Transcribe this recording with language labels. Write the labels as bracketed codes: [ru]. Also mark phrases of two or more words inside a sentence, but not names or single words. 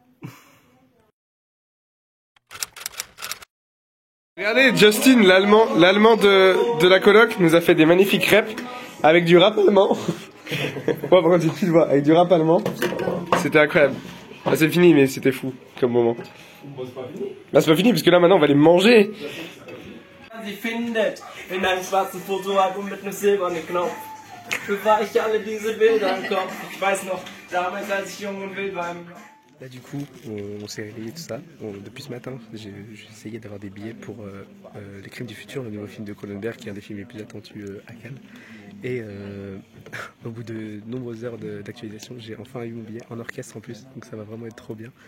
[fr] Regardez, Justin, l'allemand de la coloc, nous a fait des magnifiques crêpes avec du rap allemand. Ouais, par contre, tu le vois, avec du rap allemand. C'était incroyable. Là, c'est fini, mais c'était fou comme moment. Là, c'est pas fini, parce que là, maintenant, on va les manger. [de] Sie findet in einem schwarzen Fotoalbum mit einem silbernen Knopf. Bewahre ich alle diese Bilder im Kopf. Ich weiß noch, damals als ich jung und wild war im Block. [fr] Là du coup, on s'est réveillé tout ça. Depuis ce matin, j'ai essayé d'avoir des billets pour Les Crimes du Futur, le nouveau film de Cronenberg, qui est un des films les plus attendus à Cannes. Et au bout de nombreuses heures d'actualisation, j'ai enfin eu mon billet en orchestre en plus, donc ça va vraiment être trop bien.